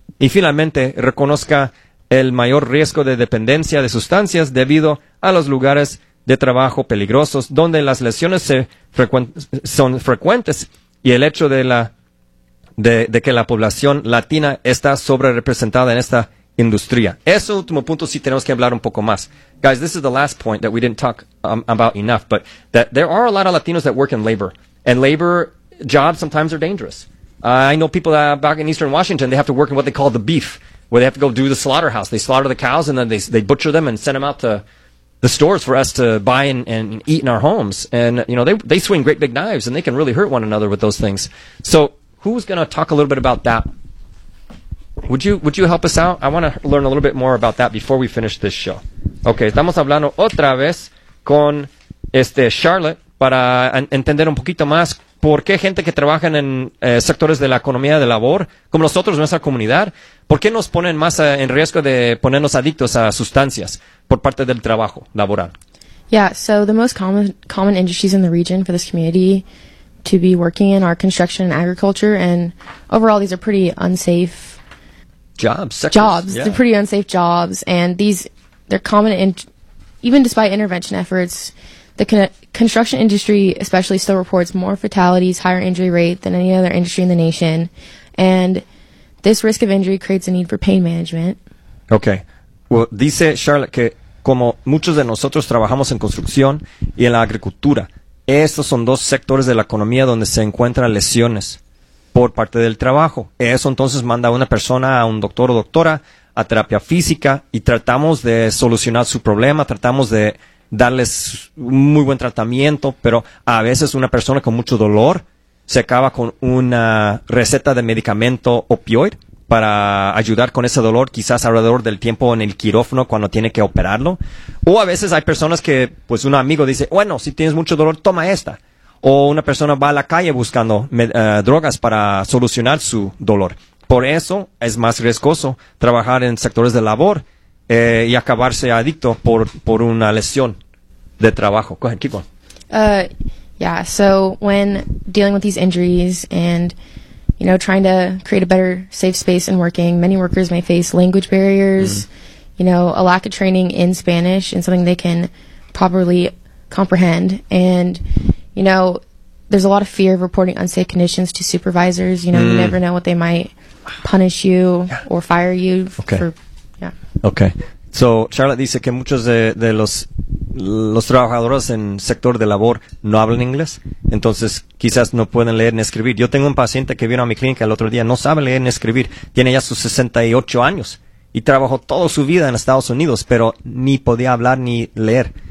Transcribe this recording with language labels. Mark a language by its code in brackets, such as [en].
[es] Y finalmente, reconozca el mayor riesgo de dependencia de sustancias debido a los lugares de trabajo peligrosos donde las lesiones son frecuentes y el hecho de que la población latina está sobre representada en esta industria. Ese último punto sí tenemos que hablar un poco más. [en] Guys, this is the last point that we didn't talk about enough, but that there are a lot of Latinos that work in labor, and labor jobs sometimes are dangerous. I know people that back in Eastern Washington, they have to work in what they call the beef, where they have to go do the slaughterhouse. They slaughter the cows, and then they butcher them and send them out to the stores for us to buy and eat in our homes. And, you know, they swing great big knives, and they can really hurt one another with those things. So who's going to talk a little bit about that? Would you help us out? I want to learn a little bit more about that before we finish this show. [es] Okay, estamos hablando otra vez con Charlotte para entender un poquito más por qué gente que trabaja en sectores de la economía de labor, como nosotros, nuestra comunidad, por qué nos ponen más en riesgo de ponernos adictos a sustancias por parte del trabajo laboral. [en] Yeah, so the most common industries in the region for this community to be working in are construction and agriculture, and overall these are pretty unsafe jobs. Sectors. Jobs, yeah. They're pretty unsafe jobs, and they're common, even despite intervention efforts, the construction industry especially still reports more fatalities, higher injury rate than any other industry in the nation, and this risk of injury creates a need for pain management. Okay. [es] Well, dice Charlotte que como muchos de nosotros trabajamos en construcción y en la agricultura, estos son dos sectores de la economía donde se encuentran lesiones por parte del trabajo. Eso entonces manda a una persona, a un doctor o doctora, a terapia física y tratamos de solucionar su problema, tratamos de darles un muy buen tratamiento, pero a veces una persona con mucho dolor se acaba con una receta de medicamento opioide para ayudar con ese dolor, quizás alrededor del tiempo en el quirófano cuando tiene que operarlo. O a veces hay personas que, pues un amigo dice, bueno, si tienes mucho dolor, toma esta. O una persona va a la calle buscando drogas para solucionar su dolor. Por eso es más riesgoso trabajar en sectores de labor y acabarse adicto por una lesión de trabajo. [en] Go ahead, keep going. Yeah, so when dealing with these injuries and, you know, trying to create a better safe space in working, many workers may face language barriers, mm-hmm. you know, a lack of training in Spanish and something they can properly comprehend. And, you know, there's a lot of fear of reporting unsafe conditions to supervisors. You know, mm-hmm. you never know what they might punish you yeah. or fire you. Okay. Okay. [es] So Charlotte dice que muchos de los trabajadores en sector de labor no hablan inglés, entonces quizás no pueden leer ni escribir. Yo tengo un paciente que vino a mi clínica el otro día, no sabe leer ni escribir, tiene ya sus 68 años y trabajó toda su vida en Estados Unidos, pero ni podía hablar ni leer.